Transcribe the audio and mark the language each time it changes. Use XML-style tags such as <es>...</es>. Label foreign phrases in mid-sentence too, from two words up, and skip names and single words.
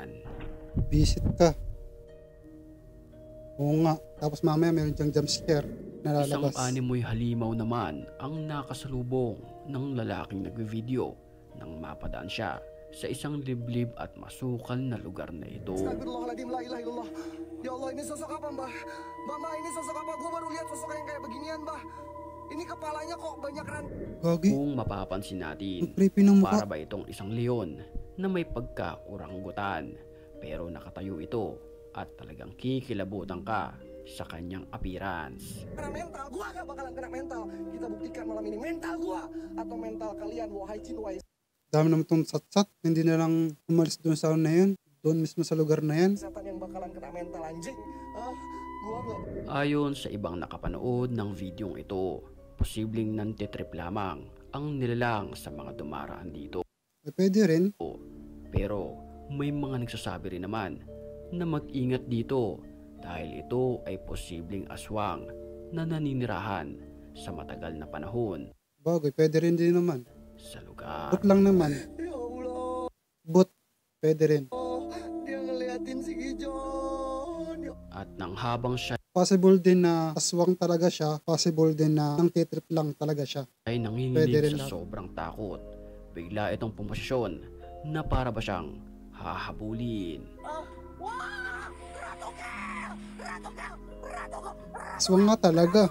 <tl>Visit ka. Oo nga. Tapos mamaya meron diyang jump scare na Isang lalabas. animoy halimaw naman ang nakasalubong ng lalaking nagwe-video nang mapadaan siya sa isang liblib at masukal na lugar na ito.</tl> <ar>أستغفر الله العظيم، لا إله إلا الله. يا الله,</ar> <id>ini sosok apa, Mbah? Mbah, ini sosok apa? Gue baru lihat sosok yang kayak beginian, Mbah. Ini kepalanya kok banyak</id> <tl>Gagi. Kung mapapansin natin, Ang creepy ng mukha. para ba itong isang leon na may pagka-oranggutan, pero nakatayo ito at talagang kikilabutan ka sa kanyang appearance.</tl> <id>kena mental. Gua gak bakalan kena mental. Kita buktikan malam ini mental gua atau mental kalian, wahai Jin, wahai</id> <tl>Dami naman itong satsat. Hindi na lang umalis doon sa na yun. Doon mismo sa lugar na yan.</tl> <id>setan yang bakalan kena mental anjing. Gua gak.</id> <tl>Ayon sa ibang nakapanood ng videong ito, posibleng nantitrip lamang ang nilalang sa mga dumaraan dito. Pwede rin. Pero may mga nagsasabi rin naman na mag-ingat dito dahil ito ay posibleng aswang na naninirahan sa matagal na panahon Bagay, pwede rin din naman. sa lugar. But lang naman.</tl> <ar>يا الله,</ar> <tl>But, pwede rin.</tl> <id>dia ngeliatin si Gijon. Ya</id> <tl>At nang habang siya Possible din na aswang talaga siya. Possible din na nang titrip lang talaga siya. ay Pwede nanginginig rin sa na. sobrang takot, bigla itong pumasyon na para ba siyang hahabulin. Aswang nga talaga.</tl>